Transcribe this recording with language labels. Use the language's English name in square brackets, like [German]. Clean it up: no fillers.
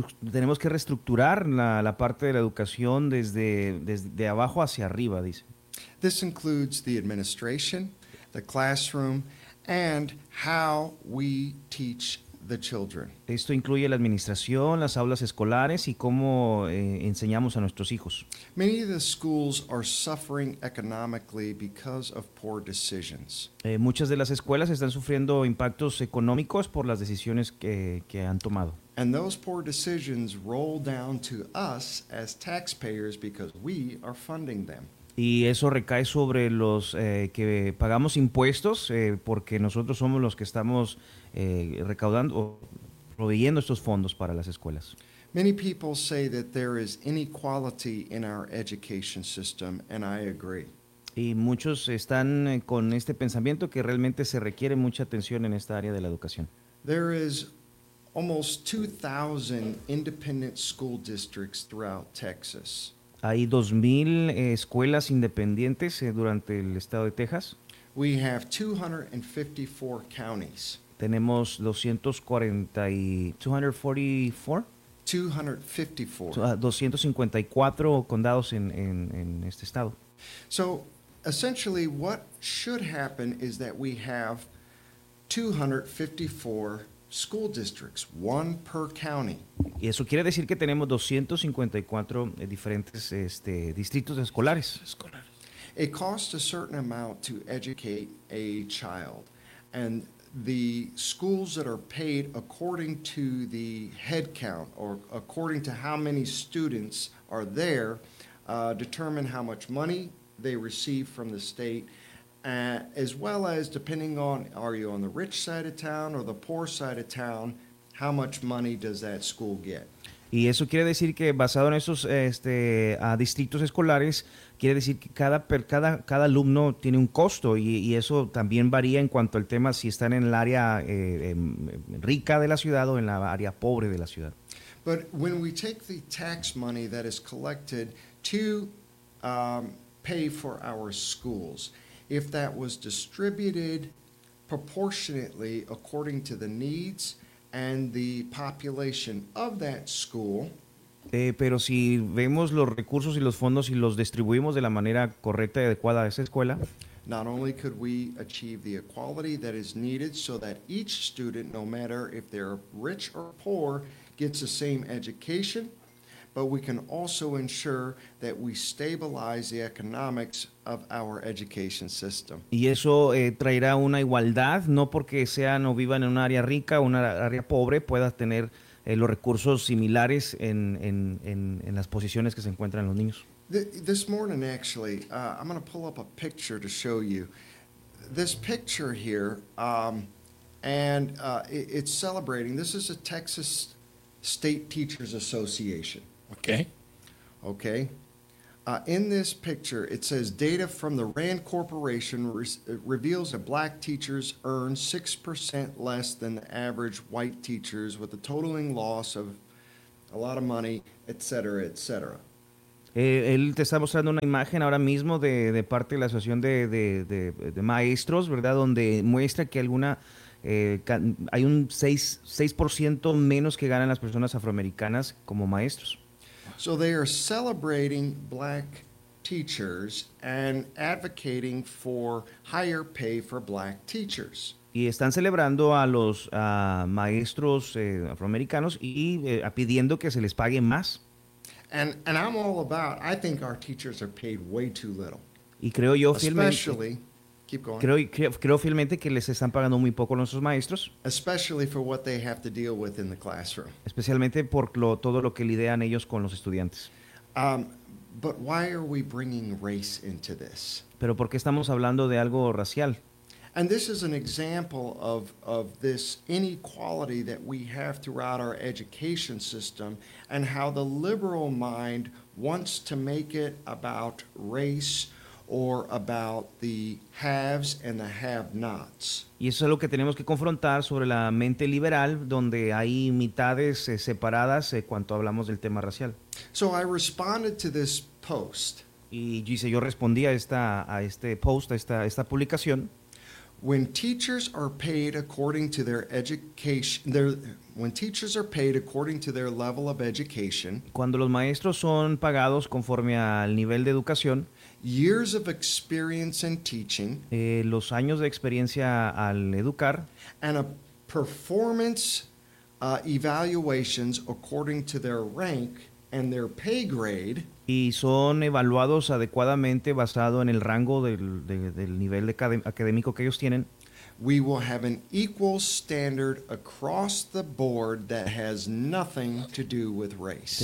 [Spanish] Tenemos que reestructurar la parte de la educación desde abajo hacia arriba, dice. [English] This includes the administration, the classroom, and how we teach the children. [Spanish] Esto incluye la administración, las aulas escolares y cómo enseñamos a nuestros hijos. [English] Many of the schools are suffering economically because of poor decisions. [Spanish] Muchas de las escuelas están sufriendo impactos económicos por las decisiones que han tomado. [English] And those poor decisions roll down to us as taxpayers because we are funding them. [Spanish] Y eso recae sobre los que pagamos impuestos porque nosotros somos los que estamos recaudando o proveyendo estos fondos para las escuelas. [English] Many people say that there is inequality in our education system, and I agree. [Spanish] Y muchos están con este pensamiento que realmente se requiere mucha atención en esta área de la educación. [English] There is almost 2,000 independent school districts throughout Texas. [Spanish] Hay 2,000 escuelas independientes durante el estado de Texas. [English] We have 254 counties. [Spanish] Tenemos 254 condados en este estado. [English] So, essentially, what should happen is that we have 254 school districts, one per county. [Spanish] Y eso quiere decir que tenemos 254 diferentes distritos escolares. [English] It costs a certain amount to educate a child, and the schools that are paid according to the headcount or according to how many students are there determine how much money they receive from the state. As well as depending on, are you on the rich side of town or the poor side of town, how much money does that school get? [Spanish] Y eso quiere decir que basado en esos distritos escolares, quiere decir que cada alumno tiene un costo y eso también varía en cuanto al tema si están en el área rica de la ciudad o en la área pobre de la ciudad. [English] But when we take the tax money that is collected to pay for our schools, if that was distributed proportionately according to the needs and the population of that school, [Spanish] Pero si vemos los recursos y los fondos y los distribuimos de la manera correcta y adecuada a esa escuela, [English] not only could we achieve the equality that is needed so that each student, no matter if they're rich or poor, gets the same education, but we can also ensure that we stabilize the economics of our education system. [Spanish] Y eso traerá una igualdad, no porque sean o vivan en un área rica o una área pobre, pueda tener los recursos similares en las posiciones que se encuentran los niños. [English] This morning, actually, I'm going to pull up a picture to show you. This picture here, it's celebrating. This is a Texas State Teachers Association. Okay. In this picture, it says data from the RAND Corporation reveals that black teachers earn 6% less than the average white teachers, with a totaling loss of a lot of money, et cetera, et cetera. [Spanish] Él te está mostrando una imagen ahora mismo de parte de la asociación de maestros, ¿verdad? Donde muestra que hay un 6% menos que ganan las personas afroamericanas como maestros. [English] So they are celebrating black teachers and advocating for higher pay for black teachers. [Spanish] Y están celebrando a los maestros afroamericanos y pidiendo que se les pague más. [English] And I'm all about, I think our teachers are paid way too little. [Spanish] Y creo yo [English] especially, keep going. [Spanish] Creo fielmente que les están pagando muy poco a nuestros maestros. [English] Especially for what they have to deal with in the classroom. [Spanish] Especialmente por todo lo que lidian ellos con los estudiantes. [English] But why are we bringing race into this? [Spanish] Pero ¿por qué estamos hablando de algo racial? [English] And this is an example of this inequality that we have throughout our education system and how the liberal mind wants to make it about race or about the haves and the have-nots. [Spanish] Y eso es lo que tenemos que confrontar sobre la mente liberal, donde hay mitades separadas cuando hablamos del tema racial. [English] So I responded to this post. [Spanish] Y dice, yo respondí a esta publicación. [English] When teachers are paid according to their education, when teachers are paid according to their level of education, [Spanish] cuando los maestros son pagados conforme al nivel de educación, [English] years of experience in teaching, [Spanish] los años de experiencia al educar, [English] and a performance evaluations according to their rank and their pay grade, [Spanish] y son evaluados adecuadamente basado en el rango del nivel académico que ellos tienen, [English] we will have an equal standard across the board that has nothing to do with race.